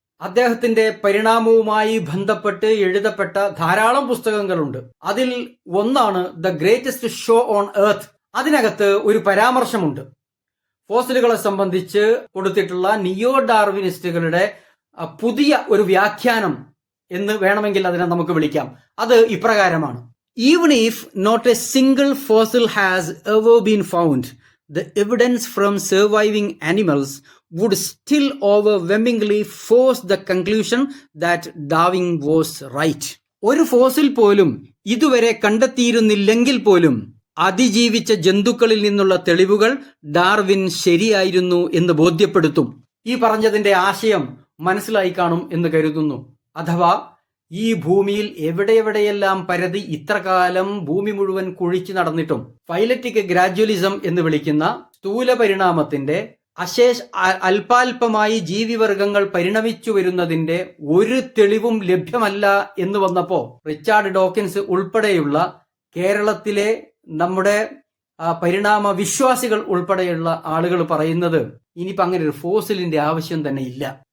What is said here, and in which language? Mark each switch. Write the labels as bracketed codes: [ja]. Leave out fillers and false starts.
[ml] അദ്ദേഹത്തിന്റെ പരിണാമവുമായി ബന്ധപ്പെട്ട് എഴുതപ്പെട്ട ധാരാളം പുസ്തകങ്ങളുണ്ട്. അതിൽ ഒന്നാണ് the greatest show on earth. അതിനകത്ത് ഒരു പരാമർശമുണ്ട് ഫോസിലുകളെ സംബന്ധിച്ച് കൊടുത്തിട്ടുള്ള നിയോ ഡാർവിനിസ്റ്റുകളുടെ പുതിയ ഒരു വ്യാഖ്യാനം എന്ന് വേണമെങ്കിൽ അതിനെ നമുക്ക് വിളിക്കാം. അത് ഇപ്രകാരമാണ്: [en] Even if not a single fossil has ever been found, the evidence from surviving animals would still overwhelmingly force the conclusion that Darwin was right. [ml] ഒരു ഫോസിൽ പോലും ഇതുവരെ കണ്ടെത്തിയിരുന്നില്ലെങ്കിൽ പോലും അതിജീവിച്ച ജന്തുക്കളിൽ നിന്നുള്ള തെളിവുകൾ ഡാർവിൻ ശരിയായിരുന്നു എന്ന് ബോധ്യപ്പെടുത്തും. ഈ പറഞ്ഞതിന്റെ ആശയം മനസ്സിലായി കാണും എന്ന് കരുതുന്നു. അഥവാ ഈ ഭൂമിയിൽ എവിടെയെല്ലാം പരതി ഇത്ര കാലം ഭൂമി മുഴുവൻ കുഴിച്ചു നടന്നിട്ടും ഫൈലറ്റിക് ഗ്രാജുവലിസം എന്ന് വിളിക്കുന്ന സ്ഥൂല പരിണാമത്തിന്റെ അല്പാൽപമായി ജീവിവർഗങ്ങൾ പരിണമിച്ചു വരുന്നതിന്റെ ഒരു തെളിവും ലഭ്യമല്ല എന്ന് വന്നപ്പോ റിച്ചാർഡ് ഡോക്കിൻസ് ഉൾപ്പെടെയുള്ള കേരളത്തിലെ നമ്മുടെ പരിണാമ വിശ്വാസികൾ ഉൾപ്പെടെയുള്ള ആളുകൾ പറയുന്നത് ഇനിയിപ്പോ അങ്ങനെ ഒരു ഫോസിലിന്റെ ആവശ്യം തന്നെ ഇല്ല.